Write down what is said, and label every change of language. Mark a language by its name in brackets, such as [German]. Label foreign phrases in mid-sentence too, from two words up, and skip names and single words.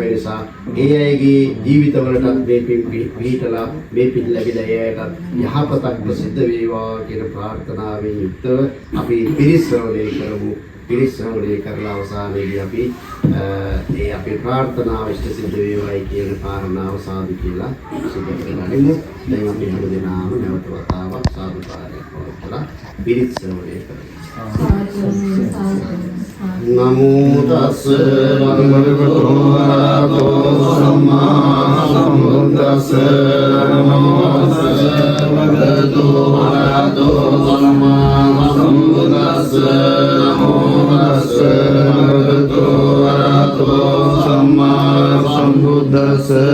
[Sinhala] ඒ නිසා ඒ අයගේ ජීවිතවලටත් මේ පින් පිහිටලා මේ පින් ලැබිලා ඒ අයටත් යහපතක් සිද්ධ වේවා කියන ප්‍රාර්ථනාවෙන් යුක්තව අපි පිරිශ්‍රවණය කරමු. පිරිශ්‍රවණය කරලා අවසානයේදී අපි ඒ අපේ ප්‍රාර්ථනාව ඉෂ්ට සිද්ධ වේවායි කියන කාරණාව සාදු කියලා සිදු කරගනිමු. දැන් අපි හැමදෙනාම නැවත වතාවක් සාදුකාරයක් පවත්වලා පිරිශ්‍රවණය කරමු. [Pali] නමෝ තස්ස භගවතු වරහතෝ සම්මා සම්බුද්දස්ස නමෝ තස්ස භගවතු වරහතෝ සම්මා සම්බුද්දස්ස නමෝ තස්ස භගවතු වරහතෝ සම්මා සම්බුද්දස්ස